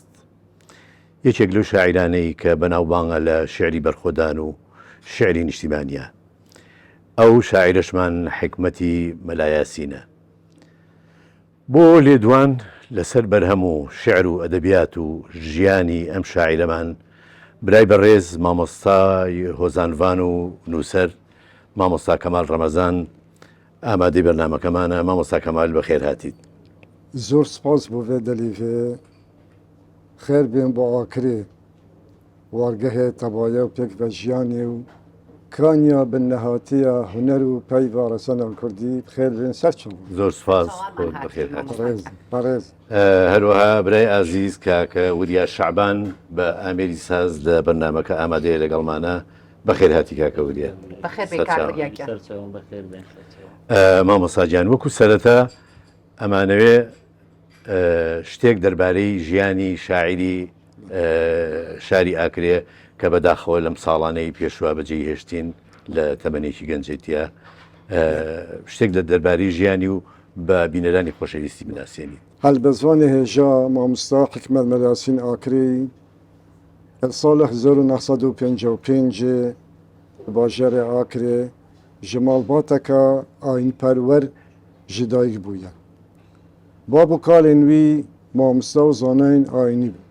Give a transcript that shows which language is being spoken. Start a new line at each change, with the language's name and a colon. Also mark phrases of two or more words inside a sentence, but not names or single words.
Central Kurdish: یەکێک لەو شاعیرانەی کە بەناوبانگە لە شێعری بەرخۆدان و شێعری نیشتیمانیە ئەو شاعیرەشمان حکمەتی مەلایاسینە بۆ لێدوان لەسەر بەرهەم و شێعر و ئەدەبیات و ژیانی ئەم شاعیرەمان برای بەڕێز مامۆستای هۆزانڤان و نووسەر مامۆستا کەمال ڕەمەزان ئامادەی بەرنامەکەمانە مامۆستا کەمال بەخێر هاتیت زۆر سپاس بۆ
Kurdish: vê delîvê xêr bên bo Akirê wargehê tevaya û pêkvejiyanê û kaniya binehatiya huner û peyva resana Kurdî xêr bên ser çawa
Central Kurdish: زۆر سپاس بۆ بەخێر هاتیت
Kurdish: parêz
Central Kurdish: هەروەها برای ئازیز کاکە وریا شعبان بە ئامێری ساز لە بەرنامەکە ئامادەیە لەگەڵمانە بەخێر هاتی کاکە وریا مامۆستاجان وەکو سەرەتا ئەمانەوێ شتێک دەربارەی ژیانی شاعری شاری ئاکرێ کە بەداخەوە لەم ساڵانەی پێشوا بەجێی هێشتین لە تەمەنێکی گەنجێتیە شتێک لە دەربارەی ژیانی و بە بینەرانی خۆشەویستی بناسیێنی
Kurdish: هەلبەزوانê hêja mamosta Hikmet Melasîn Akirî sala 1955 li bajarê Akirê ji malbateka ayînperwer ji dayîk bûye. Bab û kalên wî mamosta û zanayên ayînî bû.